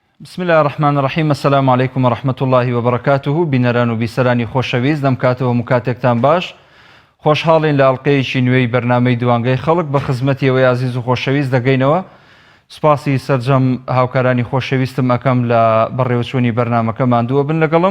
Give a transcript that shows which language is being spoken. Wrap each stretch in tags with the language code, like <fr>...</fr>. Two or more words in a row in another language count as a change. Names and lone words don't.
<ar>بسم الله الرحمن الرحیم. السلام علیکم ورحمة الله وبرکاته.</ar> <ckb>بینەران و بیسەرانی خۆشەویست لەم کاتەوە مکاتێکتان باش. خۆشحاڵین لە ئەڵقەیەکی نوێی بەرنامەی دوانگەی خەڵک بە خزمەتی ئەوەی عزیز و خۆشەویست دەگەینەوە. سوپاسی سەرجەم هاوکارانی خۆشەویستم ئەەکەم لە بەڕێوەچوونی بەرنامەکە ماندووە بن لەگەڵم.</ckb>